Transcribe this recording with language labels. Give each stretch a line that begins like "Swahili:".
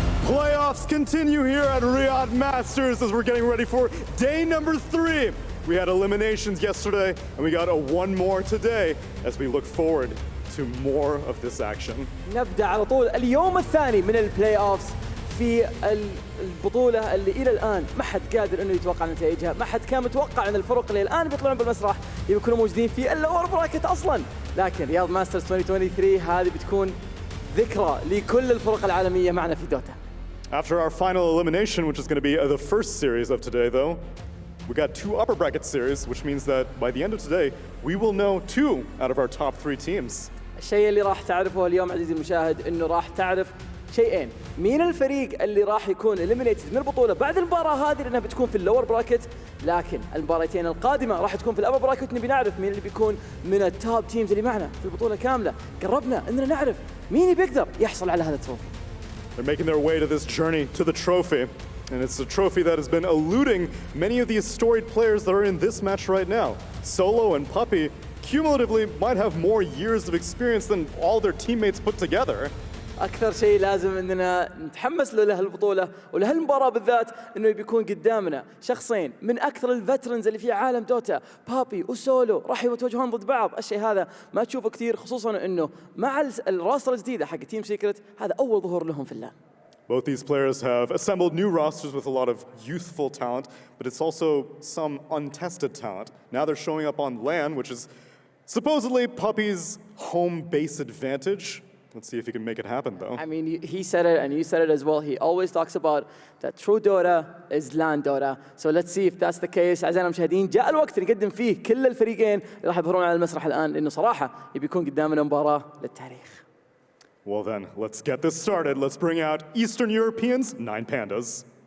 English: playoffs continue here at Riyadh Masters as we're getting ready for day number 3. We had eliminations yesterday and we got one more today as we look forward to more of this action.
Arabic: نبدأ على طول اليوم الثاني من البلاي اوفز في البطولة اللي إلى الآن ما حد قادر إنه يتوقع نتائجها، ما حد كان متوقع أن الفرق اللي الآن بيطلعون بالمسرح يكونوا موجودين في اللور براكت أصلاً، لكن رياض ماسترز 2023 هذه بتكون ذكرى لكل الفرق العالمية معنا في دوتا.
English: After our final elimination, which is going to be the first series of today though, we got 2 upper bracket series, which means that by the end of today, we will know 2 out of our top 3 teams.
Arabic: الشيء اللي راح تعرفه اليوم عزيزي المشاهد انه راح تعرف شيئين، مين الفريق اللي راح يكون eliminated من البطولة بعد المباراة هذه لأنها بتكون في اللور براكت، لكن المباراتين القادمة راح تكون في الأبر براكت، نبي نعرف مين اللي بيكون من التوب تيمز اللي معنا في البطولة كاملة. قربنا اننا نعرف مين بيقدر يحصل على هذا التروفي.
English: They're making their way to this journey to the trophy, and it's a trophy that has been eluding many of these storied players that are in this match right now. Solo and Puppy cumulatively might have more years of experience than all their teammates put together.
Arabic: أكثر شيء لازم إننا نتحمس له البطولة ولهالمباراة بالذات إنه بيكون قدامنا شخصين من أكثر الفترنز اللي في عالم دوتا، بابي وسولو راح يتواجهون ضد بعض. الشيء هذا ما تشوفه كثير، خصوصاً إنه مع الراستر الجديدة حق تيم سيكرت هذا أول ظهور لهم في اللان.
English: Both these players have assembled new rosters with a lot of youthful talent, but it's also some untested talent. Now they're showing up on LAN, which is supposedly Puppy's home base advantage. Let's see if he can make it happen, though. I mean, he said it and you said it as well. He always talks about that true Dota is LAN Dota. So let's see if that's the case.
Arabic: أعزائنا المشاهدين، جاء الوقت نقدم فيه كل الفريقين اللي راح يظهرون على المسرح الآن، لأنه صراحة يبي يكون قدامنا مباراة للتاريخ.
English: Well then, let's get this started. Let's bring out Eastern Europeans, 9Pandas.